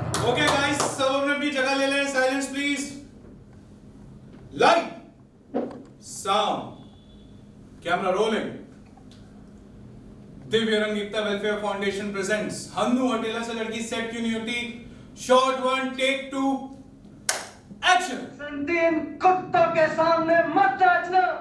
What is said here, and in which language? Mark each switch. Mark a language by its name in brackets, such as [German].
[English] Okay guys, [Hindi] सब अपने अपनी जगह ले लें। [English] Silence please. Light, sound, camera rolling. [Hindi] Divya रंग एकता वेलफेयर फाउंडेशन प्रेजेंट्स हन्नू हटेला से लड़की सेट क्यों नहीं होती। Shot 1 take 2 action. संदीन कुत्तों के सामने मत नाचना।